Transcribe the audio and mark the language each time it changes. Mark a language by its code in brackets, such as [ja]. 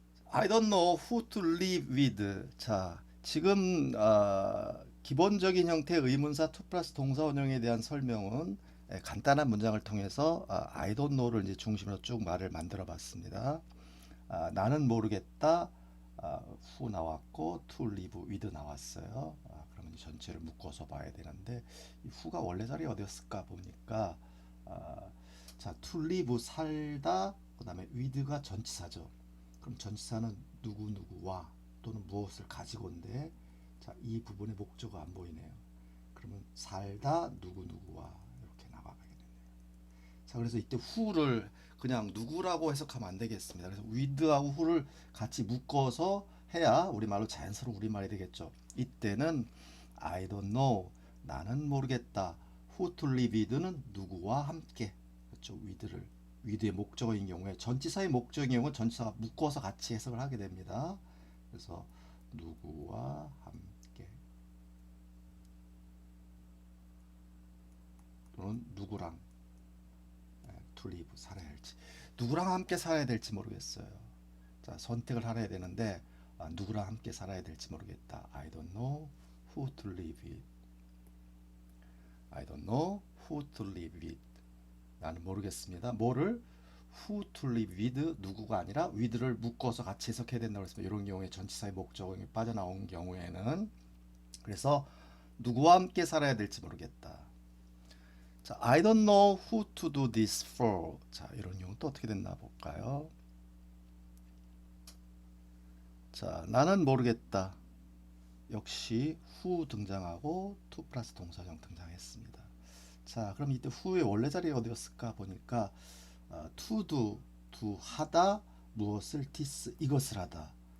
[en] I don't know who to live with. [ko] 자, 지금 기본적인 형태의 의문사 to 플러스 동사 원형에 대한 설명은 간단한 문장을 통해서 [en] I don't know [ko] 를 이제 중심으로 쭉 말을 만들어 봤습니다. 나는 모르겠다. who 나왔고 to live with 나왔어요. 그러면 전체를 묶어서 봐야 되는데 이 who가 원래 자리 어디였을까 보니까 자, to live 살다, 그다음에 with가 전치사죠. 그럼 전치사는 누구누구와 또는 무엇을 가지고인데, 자, 이 부분의 목적어가 안 보이네요. 그러면 살다 누구누구와 이렇게 나가게 되네요. 자, 그래서 이때 who를 그냥 누구라고 해석하면 안 되겠습니다. 그래서 with하고 who를 같이 묶어서 해야 우리말로 자연스러운 우리말이 되겠죠. [en] 이때는 I don't know, [ko] 나는 모르겠다. [en] who to live with [ko] 는 누구와 함께, 그렇죠. with의 목적어인 경우에, 전치사의 목적인 경우는 전치사가 묶어서 같이 해석을 하게 됩니다. 그래서 누구와 함께 또는 누구랑 to live 살아야 할지, 누구랑 함께 살아야 될지 모르겠어요. 자, 선택을 하려야 되는데 누구랑 함께 살아야 될지 모르겠다. [en] I don't know who to live with. I don't know who to live with. [ko] 나는 모르겠습니다. 뭐를? [en] who to live with, [ko] 누구가 아니라 with를 묶어서 같이 해석해야 된다고 했습니다. 이런 경우에 전치사의 목적어가 빠져나온 경우에는. 그래서 누구와 함께 살아야 될지 모르겠다. [en] 자, I don't know who to do this for. [ko] 자, 이런 경우 또 어떻게 됐나 볼까요? 자, 나는 모르겠다. 역시 who 등장하고 to 플러스 동사형 등장했습니다. 자, 그럼 이때 who의 원래 자리가 어디였을까 보니까 to do, to 하다, 무엇을, this, 이것을 하다.